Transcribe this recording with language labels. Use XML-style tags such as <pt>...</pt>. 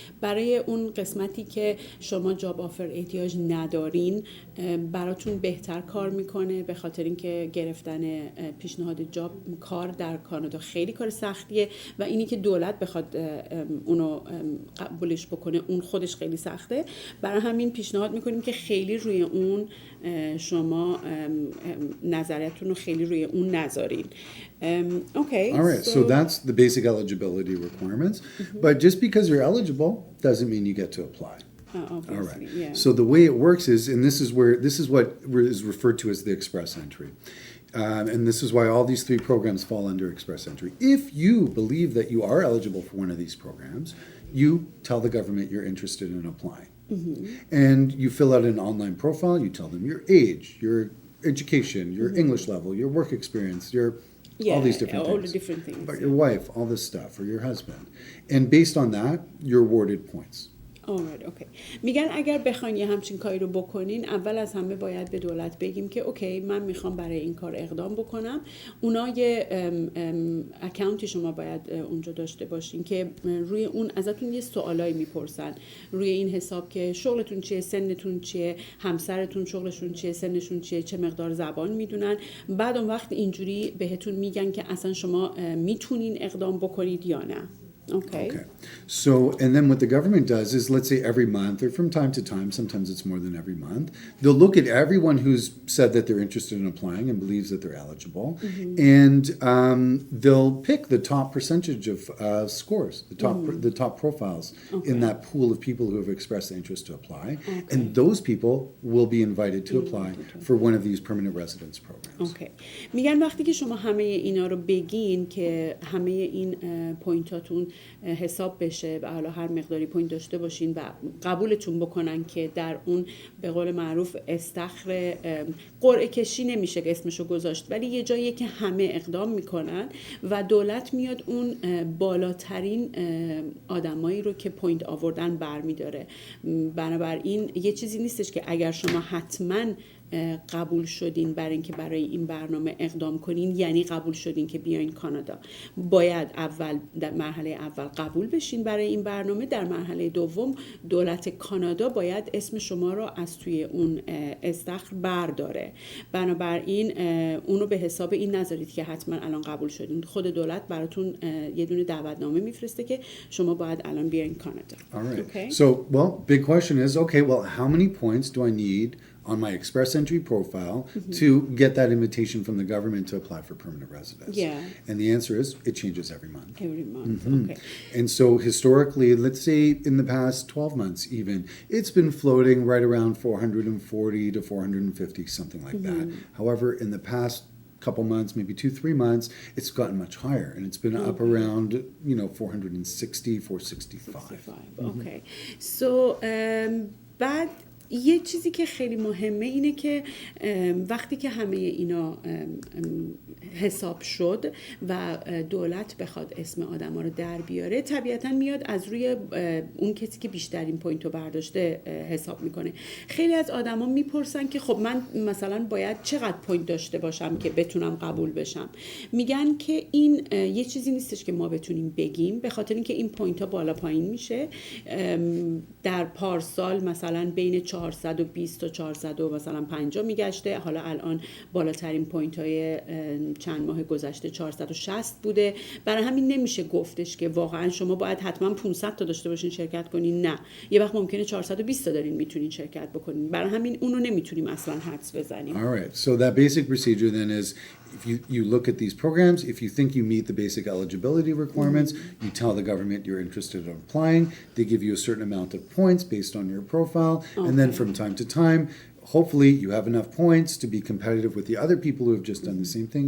<fa>برای اون قسمتی که شما جاب آفر احتیاج ندارین براتون بهتر کار میکنه، به خاطر اینکه گرفتن پیشنهاد کار در کانادا خیلی کار سختیه و اینی که دولت بخواد اونو قبولش بکنه اون خودش خیلی سخته. برای همین پیشنهاد میکنیم که خیلی روی اون شما نظریتون رو خیلی روی اون نذارین.</fa> <en>Okay. All right. So that's the basic eligibility requirements. But just because you're eligible doesn't mean you get to apply. All right. Yeah. So the way it works is, and this is what is referred to as the express entry. And this is why all these 3 programs fall under express entry. If you believe that you are eligible for one of these programs, you tell the government you're interested in applying. And you fill out an online profile, you tell them your age, your education, your English level, your work experience, all these different things. All the different things. About your wife, all this stuff, or your husband. And based on that, you're awarded points. Alright, okay.</en> <fa>میگن اگر بخواین یه همچین کاری رو بکنین اول از همه باید به دولت بگیم که اوکی من میخوام برای این کار اقدام بکنم. اونا یه اکانتی شما باید اونجا داشته باشین که روی اون ازتون یه سوالایی میپرسن روی این حساب که شغلتون چیه، سنتون چیه، همسرتون شغلشون چیه، سنشون چیه، چه مقدار زبان میدونن. بعد اون وقت اینجوری بهتون میگن که اصلا شما میتونین اقدام بکنید یا نه.</fa> <en>Okay. So, and then what the government does is, let's say every month or from time to time, sometimes it's more than every month, they'll look at everyone who's said that they're interested in applying and believes that they're eligible, and they'll pick the top percentage of scores, the top profiles in that pool of people who have expressed the interest to apply, and those people will be invited to apply for one of these permanent residence programs. Okay.</en> <fa>میگن وقتی که شما همه اینا رو بگین که همه این پوینتاتون حساب بشه و حالا هر مقداری پوینت داشته باشین و قبولتون بکنن که در اون به قول معروف استخر قرعه کشی نمیشه که اسمشو گذاشت، ولی یه جاییه که همه اقدام میکنن و دولت میاد اون بالاترین آدمایی رو که پوینت آوردن برمیداره. بنابراین یه چیزی نیستش که اگر شما حتما قبول شدین برای اینکه برای این برنامه اقدام کنین یعنی قبول شدین که بیاین کانادا. باید اول در مرحله اول قبول بشین برای این برنامه، در مرحله دوم دولت کانادا باید اسم شما رو از توی اون استخر برداره. بنابراین اونو به حساب این نذارید که حتما الان قبول شدین. خود دولت براتون یه دونه دعوتنامه میفرسته که شما باید الان بیاین کانادا.</fa> <en>All right. Okay? So, well, big question is, okay, well, how many points do I need on my Express Entry profile to get that invitation from the government to apply for permanent residence? Yeah. And the answer is it changes every month. Every month, okay. And so historically, let's say in the past 12 months even, it's been floating right around 440 to 450, something like that. However, in the past couple months, maybe 2-3 months, it's gotten much higher, and it's been up around 460, 465. Okay.</en> <fa>So بعد یه چیزی که خیلی مهمه اینه که وقتی که همه اینا حساب شد و دولت بخواد اسم آدم ها رو در بیاره، طبیعتا میاد از روی اون کسی که بیشترین پوینت رو برداشته حساب میکنه. خیلی از آدم ها میپرسن که خب من مثلا باید چقدر پوینت داشته باشم که بتونم قبول بشم. میگن که این یه چیزی نیستش که ما بتونیم بگیم، به خاطر اینکه این پوینت ها بالا پایین میشه. در پارسال مثلا بین 420 تا 400 و مثلا 50 میگشته، حالا الان بالاترین پوینت های چند ماه گذشته 460 بوده. برای همین نمیشه گفتش که واقعا شما باید حتما 500 تا داشته باشین شرکت کنین. نه، یه وقت ممکنه 420 تا دارین میتونین شرکت بکنین. برای همین اونو نمیتونیم اصلا حدس بزنیم. All right. So that basic procedure then is if you look at these programs, if you think you meet the basic eligibility requirements, you tell the government you're interested in applying. They give you a certain amount of points based on your profile. Okay. And then from time to time, hopefully you have enough points to be competitive with the other people who have just done the same thing.</fa>